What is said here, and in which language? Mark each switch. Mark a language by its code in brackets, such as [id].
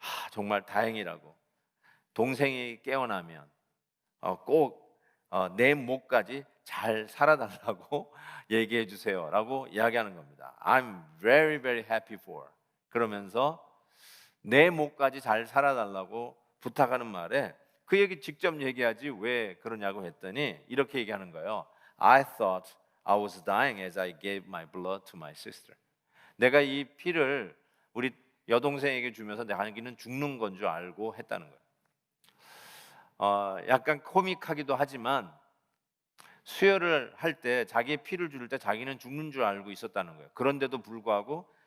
[ko] 정말 다행이라고. 동생이 깨어나면 꼭 내 목까지 잘 살아달라고 얘기해 주세요라고 이야기하는 겁니다. [en] I'm very very happy for. [ko] 그러면서 내 목까지 잘 살아달라고 부탁하는 말에 그 얘기 직접 얘기하지 왜 그러냐고 했더니 이렇게 얘기하는 거예요. [en] I thought I was dying as I gave my blood to my sister. [ko] 내가 이 피를 우리 여동생에게 주면서 자기는 죽는 건 줄 알고 했다는 거예요. 약간 코믹하기도 하지만 수혈을 할 때 자기의 피를 줄 때 자기는 죽는 줄 알고 있었다는 거예요. 그런데도 불구하고